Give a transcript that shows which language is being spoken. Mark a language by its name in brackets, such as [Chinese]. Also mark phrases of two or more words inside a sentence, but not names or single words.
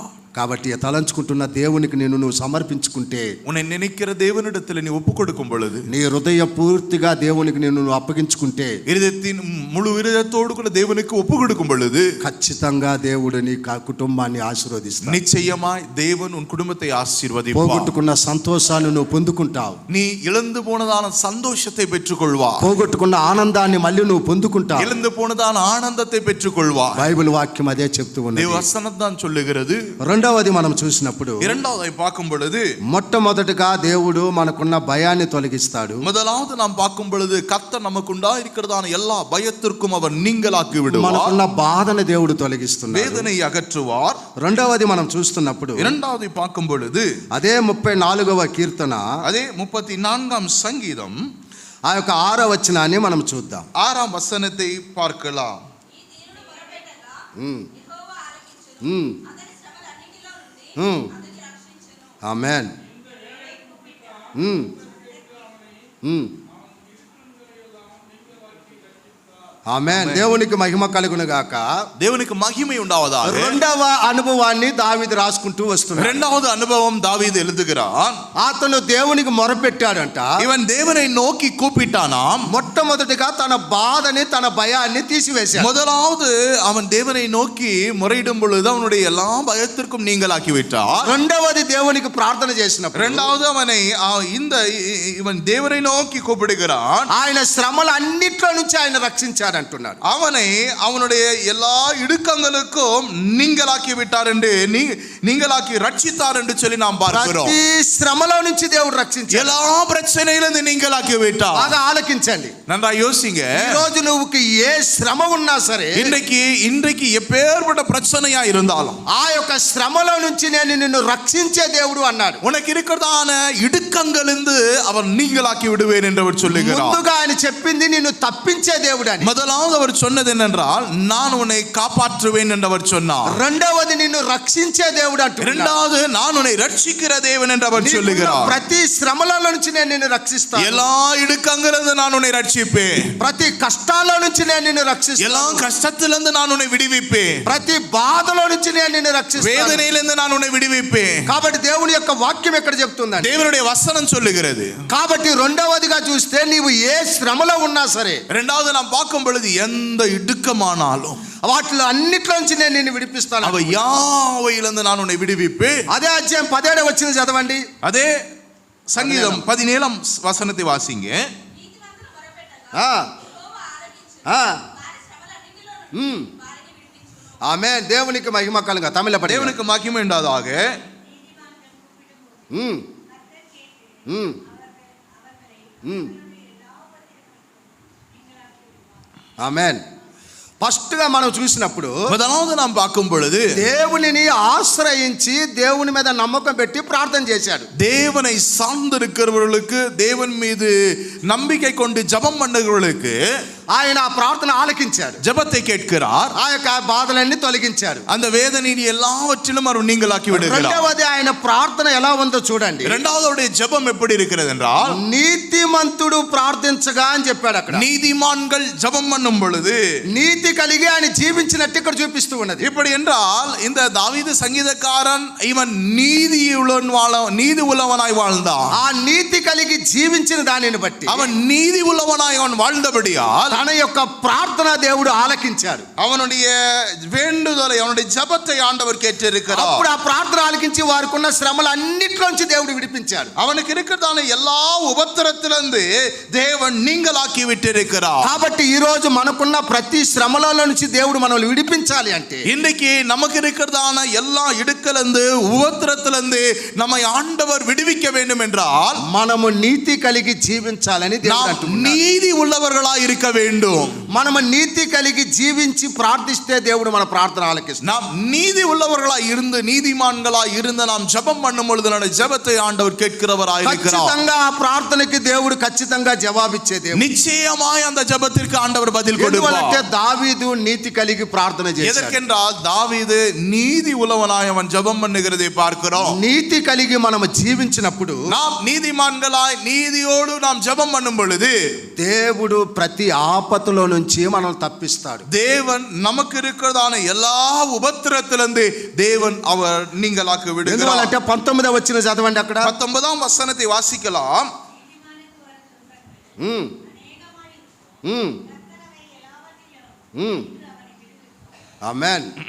[Telugu] కాబట్టి తలంచుకుంటున్న దేవునికి నువ్వు సమర్పించుకుంటే, [Tamil] உன்னை நினைக்கிற தேவனிடத்தில் நீ ஒப்பு கொடுக்கும் பொழுது, [Telugu] నీ హృదయ పూర్తిగా దేవునికి నువ్వు అప్పగించుకుంటే, [Tamil] இருதயத்தின் முழு இருதயத்தோடு கூட தேவனுக்கு ஒப்பு கொடுக்கும் பொழுது, [Telugu] ఖచ్చితంగా దేవుడు నీ కుటుంబాన్ని ఆశీర్వదిస్తాడు. [Tamil] நிச்சயமாய் தேவன் உன் குடும்பத்தை ஆசீர்வதிப்பார். [Telugu] పోగొట్టుకున్న సంతోషాన్ని నువ్వు పొందుకుంటావు, [Tamil] நீ இழந்து போனதான சந்தோஷத்தை பெற்றுக்கொள்வார், [Telugu] పోగొట్టుకున్న ఆనందాన్ని మళ్ళీ నువ్వు పొందుకుంటావు. [Tamil] இழந்து போனதான ஆனந்தத்தை பெற்றுக்கொள்வார். [Telugu] బైబిల్ వాక్యం అదే చెప్తూ [Tamil] தேவ [Telugu] ఉన్నది. [Tamil] வசனம் தான் சொல்லுகிறது. [Telugu] రెండవది మనం చూసినప్పుడు, [Tamil] இரண்டாவதை பார்க்கும் பொழுது, [Telugu] మొట్టమొదటిగా దేవుడు మనకున్న భయాన్ని తొలగిస్తాడు. [Tamil] முதலாவது நாம் பார்க்கும் பொழுது, கர்த்தர் நமக்குண்டா இருக்கிறதான எல்லா பயத்திற்கும் அவர் நீங்களாக்கி விடுவார், [Telugu] మనకున్న బాధను దేవుడు తొలగిస్తున్నాడు. [Tamil] வேதனை అగற்றுவார். [Telugu] రెండవది మనం చూస్తున్నప్పుడు, [Tamil] இரண்டாவது பார்க்கும் பொழுது, [Telugu] అదే 34వ కీర్తన, [Tamil] அதே 34ஆம் சங்கீதம் [Telugu] ఆ యొక్క 6వ వచనాన్ని మనం చూద్దాం. [Tamil] 6ஆம் வசனத்தை பார்க்கலாம். [Telugu] ఆమేన్. ఆమేన్. దేవునికి మహిమ కలుగును గాక. [Tamil] தேவனுக்கு மகிமை உண்டாவதாக. [Telugu] రెండవ అనుభవాన్ని దావీదు రాసుకుంటూ వస్తున్నాడు. [Tamil] இரண்டாவது அனுபவம் தாவீது எழுதுகிறான். [Telugu] అతను దేవునికి మొరపెట్టాడంట. [Tamil] இவன் தேவனை நோக்கி கூப்பிட்டானாம். [Telugu] మొట్టమొదటిగా తన బాధని, తన భయాన్ని తీసివేశాడు. [Tamil] முதலாவது அவன் தேவனை நோக்கி முறையிடும் பொழுது அவனுடைய எல்லா பயத்திற்கும் நீங்களாக்கி விட்டார். [Telugu] రెండవది దేవునికి ప్రార్థన చేసినప్పుడు, [Tamil] இரண்டாவது அவனை இவன் தேவனை நோக்கி கூப்பிடுகிறான். [Telugu] ఆయన శ్రమల అన్నిట్లో నుంచి ఆయన రక్షించాడు అంటున్నాడు. [Tamil] அவனை அவனுடைய எல்லா இடுக்கங்களுக்கும் நீங்களாக்கி விட்டார் என்று நீங்களாக்கி ரட்சித்தார் என்று சொல்லி நாம் பார்க்கிறோம். [Telugu] ప్రతి శ్రమలో నుంచి దేవుడు రక్షించాడు. [Tamil] எல்லா பிரச்சனையிலிருந்து நீங்களாக்கி விட்டார். [Telugu] బాగా ఆలకించండి. [Tamil] நன்றா யோசிங்க. [Telugu] ఈ రోజు నువ్వుకి ఏ శ్రమ ఉన్నా సరే, [Tamil] இன்றைக்கு எப்பேற்பட்ட பிரச்சனையா இருந்தாலும் [Telugu] ఆ యొక్క శ్రమలో నుంచి నేను నిన్ను రక్షించే దేవుడు అన్నాడు. [Tamil] உனக்கு இருக்கிறதான இடுக்கங்களிலிருந்து அவர் நீங்களாக்கி விடுவேன் என்று அவர் சொல்லுகிறார். [Telugu] ముందుగా ఆయన చెప్పింది నిన్ను తప్పించే దేవుడు అని. [Tamil] முதலாவது அவர் சொன்னது என்னென்றால், நான் உன்னை காப்பாற்றுவேன் என்று அவர் சொன்னார். [Telugu] రెండవది నిన్ను రక్షించే దేవుడు అంటున్నాడు. [Tamil] இரண்டாவது நான் உன்னை ரட்சிக்கிற தேவன் என்று அவர் சொல்லுகிறார். [Telugu] ప్రతి శ్రమలలో నుంచి నేను నిన్ను రక్షిస్తాను. [Tamil] எல்லா இடுக்கங்களிலிருந்து நான் உன்னை ரட்சிப்பேன். [Telugu] ప్రతి కష్టాల నుంచి నేను నిన్ను రక్షిస్తాను. [Tamil] எல்லா கஷ்டத்திலிருந்து நான் உன்னை விடுவிப்பேன். [Telugu] ప్రతి బాధలో నుంచి నేను నిన్ను రక్షిస్తాను. [Tamil] வேதனையிலிருந்து நான் உன்னை விடுவிப்பேன். [Telugu] కాబట్టి దేవుని యొక్క వాక్యం ఎక్కడ చెప్తుందండి? [Tamil] தேவனுடைய வசனம் சொல்லுகிறது. [Telugu] కాబట్టి రెండవదిగా చూస్తే, నీవు ఏ శ్రమలో ఉన్నా సరే, [Tamil] இரண்டாவது நாம் பார்க்கும் பொழுது, எந்த இடுக்கமானாலும் [Telugu] వాటిలో అన్నిట్లో నుంచి నేను నిన్ను విడిపిస్తాను. [Tamil] அவ யாவையிலிருந்து நான் உன்னை விடுவிப்பேன். [Telugu] అదే అధ్యాయం 17 వచనం చదవండి. [Tamil] அதே சங்கீதம் 17ஆம் வசனத்தை வாசிங்க. [Telugu] ఆమేన్. దేవునికి మహిమ కలుగా. తమిళపడి [Tamil] தேவனுக்கு மகிமை உண்டாதாக. [Telugu] ఆమేన్. ఫస్ట్ గా మనం చూసినప్పుడు, [Tamil] முதலாவது நாம் பார்க்கும் பொழுது, [Telugu] దేవునిని ఆశ్రయించి దేవుని మీద నమ్మకం పెట్టి ప్రార్థన చేశాడు. [Tamil] தேவனை சார்ந்திருக்கிறவர்களுக்கு, தேவன் மீது நம்பிக்கை கொண்டு ஜெபம் பண்ணுகிறவர்களுக்கு [Telugu] ఆయన ఆ ప్రార్థన ఆలకించాడు, [Tamil] ஜெபத்தை கேட்கிறார். [Telugu] ఆ యొక్క బాధలన్నీ తొలగించాడు. [Tamil] அந்த வேதனையின் எல்லாவற்றிலும் அவர் நீங்களாக்கி விடுகிறார். [Telugu] రెండవది ఆయన ప్రార్థన ఎలా ఉందో చూడండి. [Tamil] இரண்டாவது அவருடைய ஜெபம் எப்படி இருக்கிறது என்றால், [Telugu] నీతిమంతుడు ప్రార్థించగా అని చెప్పాడు అక్కడ. [Tamil] நீதிமான்கள் ஜெபம் பண்ணும் பொழுது, [Telugu] నీతి కలిగి ఆయన జీవించినట్టు ఇక్కడ చూపిస్తూ ఉన్నది. [Tamil] இப்படி என்றால் இந்த தாவீது சங்கீதக்காரன் இவன் நீதி உள்ளவனாய் வாழ்ந்தான். [Telugu] ఆ నీతి కలిగి జీవించిన దానిని బట్టి [Tamil] அவன் நீதி உள்ளவனாய் அவன் வாழ்ந்தபடியால் [Telugu] తన యొక్క ప్రార్థన దేవుడు ఆలకించాడు. [Tamil] அவனுடைய வேண்டுதலை, அவனுடைய ஜெபத்தை ஆண்டவர் கேட்டிருக்கிறார். [Telugu] అప్పుడు ఆ ప్రార్థన ఆలకించి వారికి ఉన్న శ్రమలు అన్నిట్లోంచి దేవుడు విడిపించాడు. [Tamil] அவனுக்கு இருக்கிறதான எல்லா உபத்திரத்திலிருந்து தேவன் நீங்களாக்கி விட்டிருக்கிறார். [Telugu] కాబట్టి ఈ రోజు మనకున్న ప్రతి శ్రమలలో నుంచి దేవుడు మనల్ని విడిపించాలి అంటే, [Tamil] இன்னைக்கு நமக்கு இருக்கிறதான எல்லா இடுக்கிலிருந்து உபத்திரத்திலிருந்து நம்மை ஆண்டவர் விடுவிக்க வேண்டும் என்றால் [Telugu] మనము నీతి కలిగి జీవించాలని దేవుడు [Tamil] நாம் [Telugu] అంటున్నాడు. [Tamil] நீதி உள்ளவர்களாய் இருக்க வேண்டும். [Telugu] మనము నీతి కలిగి జీవించి ప్రార్థిస్తే దేవుడు మన ప్రార్థన ఆలకిస్తాడు. [Tamil] நாம் நீதி உள்ளவர்களாய் இருந்து, நீதிமான்களாய் இருந்து நாம் ஜெபம் பண்ணும் பொழுது நம்முடைய ஜெபத்தை ஆண்டவர் கேட்கிறவராய் இருக்கிறார். [Telugu] ఖచ్చితంగా ఆ ప్రార్థనకి దేవుడు ఖచ్చితంగా జవాబిచ్చే దేవుడు. [Tamil] நிச்சயமாய் அந்த ஜெபத்திற்கு ஆண்டவர் பதில் கொடுப்பார். [Telugu] ఎందుకంటే దావీదు నీతి కలిగి ప్రార్థన చేశాడు. [Tamil] எதற்கென்றால் தாவீது நீதி உள்ளவனாய் அவன் ஜெபம் பண்ணுகிறதை பார்க்கிறோம். [Telugu] నీతి కలిగి మనం జీవించినప్పుడు, [Tamil] நாம் நீதிமான்களாய் நீதியோடு நாம் ஜெபம் பண்ணும் பொழுது [Telugu] దేవుడు ప్రతి ఆపత్తులో నుంచి మనల్ని తప్పిస్తాడు. [Tamil] தேவன் நமக்கு இருக்கிறதான எல்லா உபத்திரத்திலிருந்து தேவன் அவர் நீங்களாக்கி விடுகிறார். [Telugu] ఎందుకంటే 19వ వచనం చదవండి అక్కడ. [Tamil] 19ஆம் வசனத்தை வாசிக்கலாம். [Telugu] ఆమేన్.